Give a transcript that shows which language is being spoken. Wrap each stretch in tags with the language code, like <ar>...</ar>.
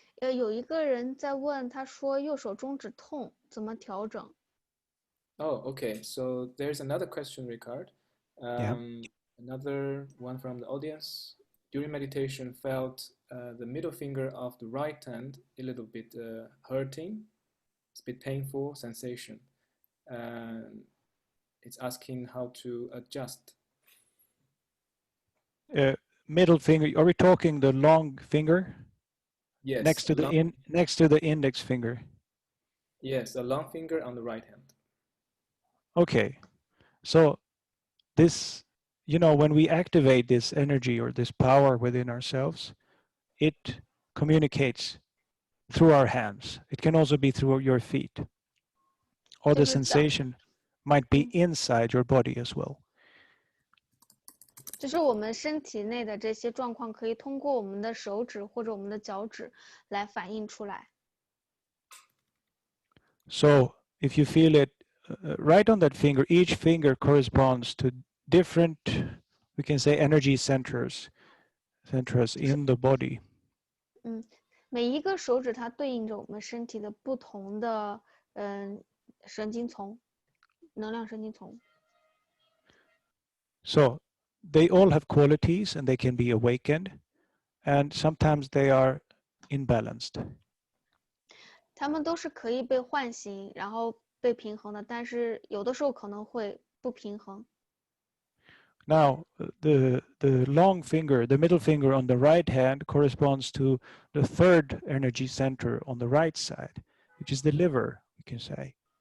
<zh>有一个人在问，他说右手中指痛，怎么调整？</zh> <en>Oh, okay. So there's another question, Ricard. Yeah. Another one from the audience. During meditation, felt the middle finger of the right hand a little bit hurting. It's a bit painful sensation. It's asking how to adjust. Middle finger. Are we talking the long finger? Yes. Next to the index finger. Yes, a long finger on the right hand. Okay. So this, when we activate this energy or this power within ourselves, it communicates through our hands. It can also be through your feet. Or the sensation might be inside your body as well.</en> <zh>就是我们身体内的这些状况，可以通过我们的手指或者我们的脚趾来反映出来。</zh> <en>So if you feel it right on that finger, each finger corresponds to different, we can say, energy centers in the body.</en> <zh>每一个手指它对应着我们身体的不同的神经丛，能量神经丛。</zh> <en>So they all have qualities and they can be awakened, and sometimes they are imbalanced.</en> <zh>它们都是可以被唤醒，然后被平衡的，但是有的时候可能会不平衡。</zh> <en>Now, the long finger, the middle finger on the right hand corresponds to the third energy center on the right side, which is the liver, we can say.</en>